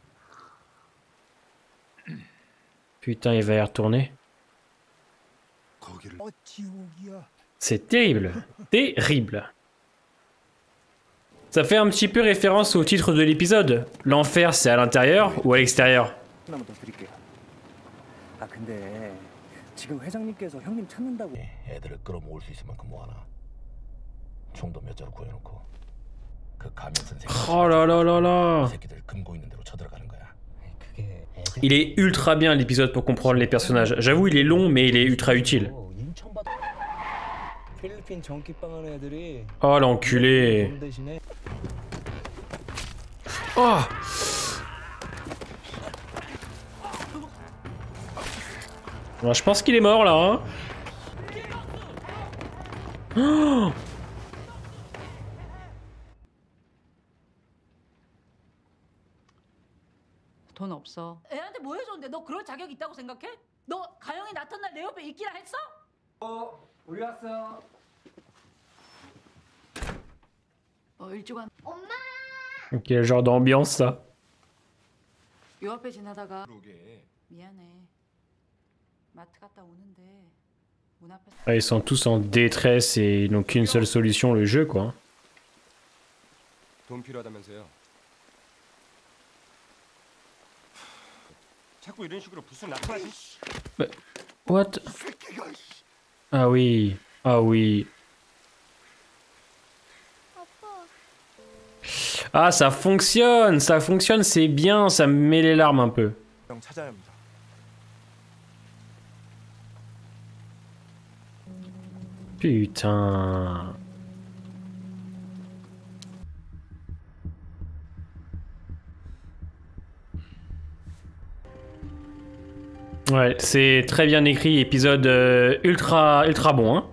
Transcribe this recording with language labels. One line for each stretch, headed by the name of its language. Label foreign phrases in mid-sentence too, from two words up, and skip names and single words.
French: Putain, il va y retourner. C'est terrible. Terrible. Ça fait un petit peu référence au titre de l'épisode. L'enfer, c'est à l'intérieur ou à l'extérieur?
Korean: 애들을 끌어모을 수 있을 만큼 모아놔. 총도 몇 자루 구해놓고 그 가면 선생.
French: Oh là là là là.
Korean: 새끼들 금고 있는 대로 쳐들어가는 거야.
French: Il est ultra bien l'épisode pour comprendre les personnages. J'avoue, il est long, mais il est ultra utile. Oh l'enculé. Oh. Bon, je pense qu'il est mort là. Hein. Oh.
Korean: 돈 없어. 애한테 뭐 해줬는데 너 그럴 자격 있다고 생각해? 너 가영이 낳던 날 내 옆에 있기라 했어? 우리 왔어. 일주간
French: Quel genre d'ambiance ça?
Korean: 요 앞에 지나다가 미안해. 마트 갔다 오는데 문 앞에
French: Ah, ils sont tous en détresse et ils n'ont qu'une seule solution, le jeu quoi.
Korean: 돈 필요하다면서요. 자꾸 이런 식으로 불쑥 나타나지.
French: What? Ah oui, ah oui. Ah, ça fonctionne, c'est bien, ça me met les larmes un peu.
Korean: 형 찾아야 합니다.
French: Putain. Ouais, c'est très bien écrit, épisode ultra bon, hein.